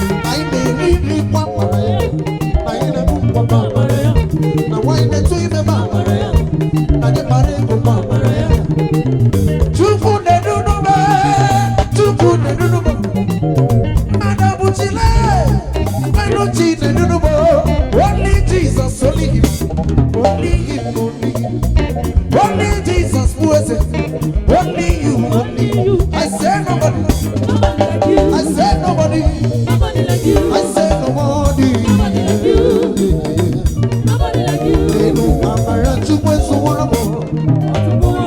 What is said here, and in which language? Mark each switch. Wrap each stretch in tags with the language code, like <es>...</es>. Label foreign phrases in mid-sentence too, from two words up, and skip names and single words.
<ig>Anyị na-eri nri kwa amara ya, anyị na-ebu nkwa kwa amara ya, na nwaanyị na-eto ime kwa amara ya, na anyị mara ego kwa amara ya. Chukwu na-edu n'ume, Chukwu na-edu n'ume. Mmadụ bụ Chile, mmadụ Chi na-edu n'ume.</ig> <en>Only Jesus, only him, only him, only him. Only Jesus</en> <ig>bụ eze,</ig> <en>only you, only you. I say nobody, I say nobody, I say nobody.</en> <ig>Elu amara Chukwu ezuworo m.</ig>